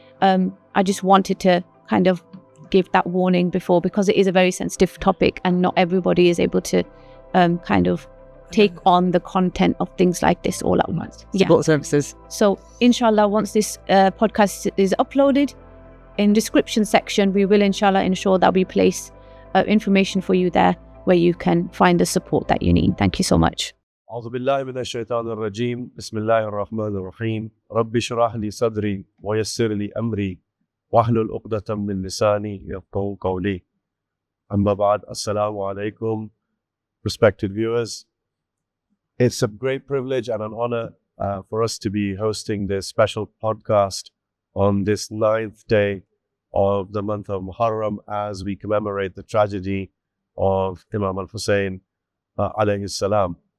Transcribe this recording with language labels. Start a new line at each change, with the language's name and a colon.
English: I just wanted to kind of give that warning before, because it is a very sensitive topic and not everybody is able to kind of take on the content of things like this all at once. Support services. So inshallah, once this podcast is uploaded, in description section, we will inshallah ensure that we place information for you there where you can find the support that you need. Thank you so much.
Arabic: أعوذ بالله من الشيطان الرجيم بسم الله الرحمن الرحيم رب اشرح لي صدري ويسر لي أمري واحلل عقدة من لساني يفقهوا قولي أما بعد السلام عليكم.
English: Respected viewers, it's a great privilege and an honor for us to be hosting this special podcast on this 9th day of the month of Muharram as we commemorate the tragedy of Imam al-Hussein alayhi salam.